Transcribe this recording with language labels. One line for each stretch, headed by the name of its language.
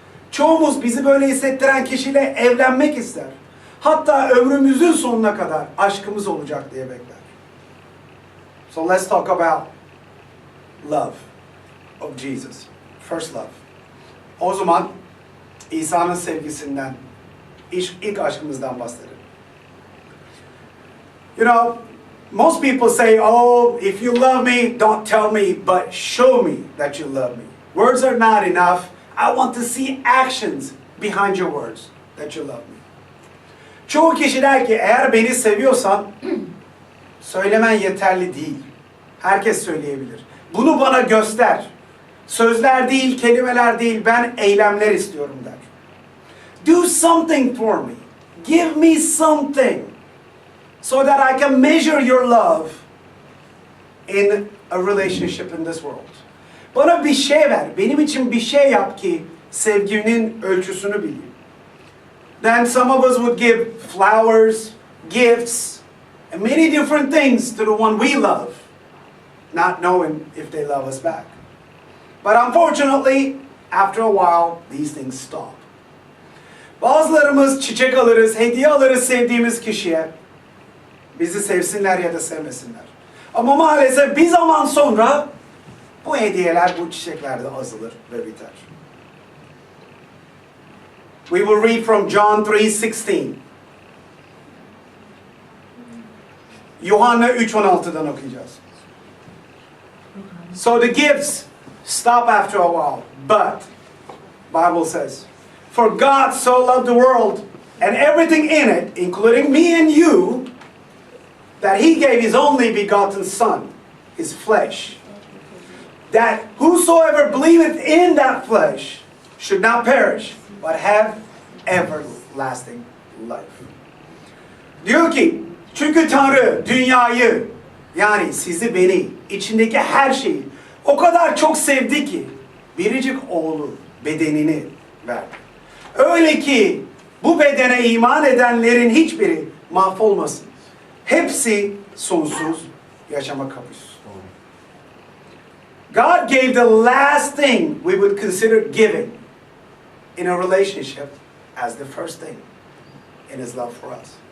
Turkish: Çoğumuz bizi böyle hissettiren kişiyle evlenmek ister. Hatta ömrümüzün sonuna kadar aşkımız olacak diye bekler.
English: So let's talk about love of Jesus. First love.
Turkish: O zaman İsa'nın sevgisinden, ilk aşkımızdan bahsedelim.
English: You know, most people say, oh, if you love me, don't tell me, but show me that you love me. Words are not enough. I want to see actions behind your words that you love me.
Turkish: Çoğu kişi der ki, eğer beni seviyorsan, söylemen yeterli değil. Herkes söyleyebilir. Bunu bana göster. Sözler değil, kelimeler değil, ben eylemler istiyorum der.
English: Do something for me. Give me something. So that I can measure your love in a relationship in this world.
Turkish: Bana bir şey ver. Benim için bir şey yap ki sevginin ölçüsünü bileyim.
English: Then some of us would give flowers, gifts, and many different things to the one we love, not knowing if they love us back. But unfortunately, after a while, these things stop.
Turkish: Bazılarımız çiçek alırız, hediye alırız sevdiğimiz kişiye. Bizi sevsinler ya da sevmesinler. Ama maalesef bir zaman sonra Bu hediyeler bu çiçeklerde azalır ve biter.
English: We will read from John 3:16.
Turkish: Yuhanna 3:16'dan okuyacağız.
English: So the gifts stop after a while, but Bible says, for God so loved the world and everything in it, including me and you, that he gave his only begotten Son, his flesh, that whosoever believeth in that flesh should not perish, but have everlasting life.
Turkish: Diyor ki, çünkü Tanrı dünyayı, yani sizi, beni, içindeki her şeyi o kadar çok sevdi ki biricik oğlu bedenini verdi. Öyle ki bu bedene iman edenlerin hiçbiri mahvolmasın. Hepsi sonsuz yaşama kavuşsun.
English: God gave the last thing we would consider giving in a relationship as the first thing in his love for us.